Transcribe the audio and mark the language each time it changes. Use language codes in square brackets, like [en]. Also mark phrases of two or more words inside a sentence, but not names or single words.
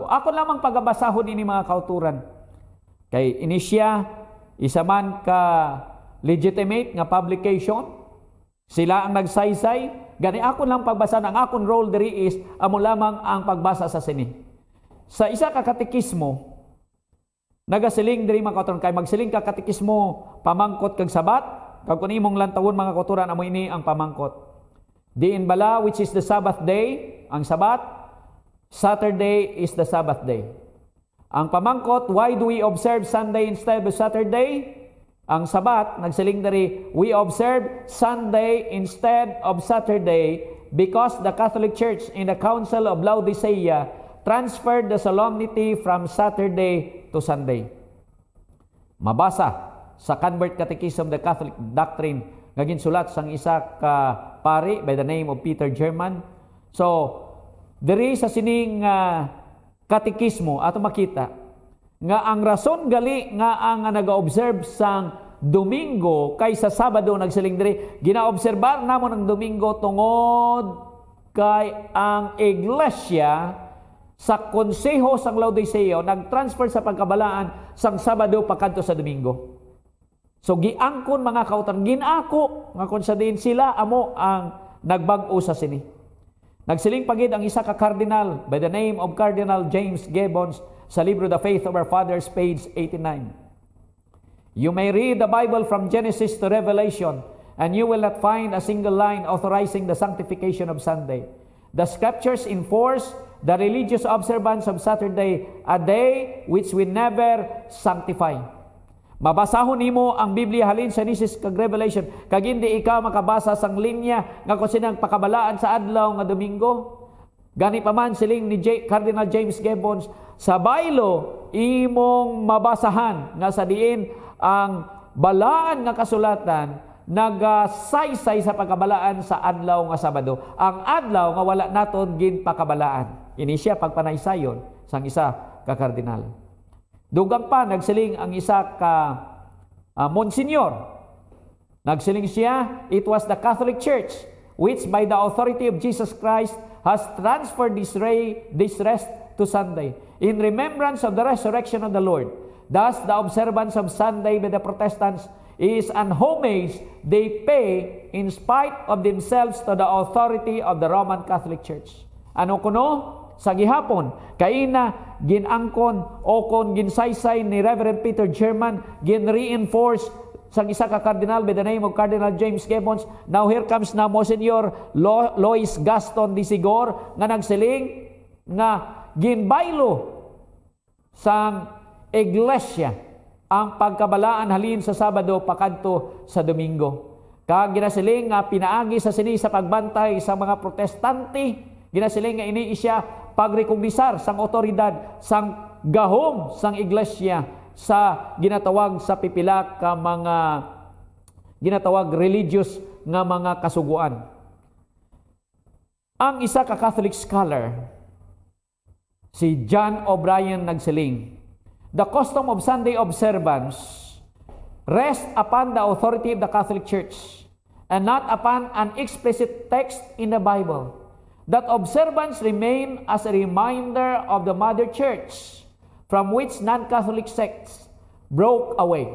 [hil] Ako lamang pagabasahon ini mga kauturan. Kay inisya, isa man ka legitimate nga publication, sila ang nagsaysay, gani ako lang pagbasa, ang akong role diri is, amo lamang ang pagbasa sa sini. Sa isa ka katekismo, nagasiling diri mga kauturan kay magsiling ka katikismo pamangkot kag sabat kag kun imong lantawon mga kauturan amo ini ang pamangkot. Diin bala [en] which is the Sabbath day, [hil] ang sabat, [en] Saturday is the Sabbath day. [hil] Ang pamangkot, [en] why do we observe Sunday instead of Saturday? [hil] Ang sabat, nagsiling diri, [en] we observe Sunday instead of Saturday because the Catholic Church in the Council of Laodicea transferred the solemnity from Saturday to Sunday. [hil] Mabasa sa Convert Catechism the Catholic Doctrine nga ginsulat sang isa ka pari [en] by the name of [hil] Peter German. So, diri sa sining katekismo ato makita nga ang rason gali nga ang naga-observe sang Domingo kaysa Sabado nagsiling diri ginaobserbar namon ang Domingo tungod kay ang iglesia sa konseho sang Laodicea nagtransfer sa pagkabalaan sang Sabado pakadto sa Domingo. So giangkon mga kautan ginako nga kun sa diin sila amo ang nagbag-o sa sini. Nagsiling pagid ang isa ka cardinal [en] by the name of [hil] Cardinal James Gibbons sa libro The Faith of Our Fathers, page 89. [en] You may read the Bible from Genesis to Revelation and you will not find a single line authorizing the sanctification of Sunday. The scriptures enforce the religious observance of Saturday, a day which we never sanctify. [hil] Mabasahon nimo ang Biblia halin sa Genesis kag Revelation kag hindi ikaw makabasa sang linya nga kung sinang pakabalaan sa adlaw nga Domingo. Gani pa man siling ni Cardinal James Gibbons sa baylo imong mabasahan nga sa diin ang balaan nga kasulatan nagasaysay sa pagkabalaan sa adlaw nga Sabado. Ang adlaw nga wala naton gin pakabalaan. Ini siya pagpanaysayon sang isa ka kardinal. Dugang pa nagsiling ang isa ka Monsignor. Nagsiling siya, [en] it was the Catholic Church which by the authority of Jesus Christ has transferred this rest to Sunday in remembrance of the resurrection of the Lord. Thus, the observance of Sunday by the Protestants is an homage they pay in spite of themselves to the authority of the Roman Catholic Church. [hil] Ano kuno? Sa gihapon, kay na ginangkon o kon ginsaysay ni Reverend Peter German, gin-reinforce sa isa ka cardinal [en] by the name of [hil] Cardinal James Gibbons. [en] Now here comes [hil] na Monsignor Lois Gaston Disigor nga nagsiling nga ginbaylo sang iglesia ang pagkabalaan halin sa Sabado pakadto sa Domingo. Kag ginasiling nga pinaagi sa sini sa pagbantay sa mga protestante, ginasiling nga ini siya pagrekognisar sang otoridad sang gahom sang iglesia sa ginatawag sa pipila ka mga ginatawag religious nga mga kasuguan. Ang isa ka Catholic scholar si John O'Brien nagsiling, [en] the custom of Sunday observance rests upon the authority of the Catholic Church and not upon an explicit text in the Bible. That observance remain as a reminder of the Mother Church from which non-Catholic sects broke away.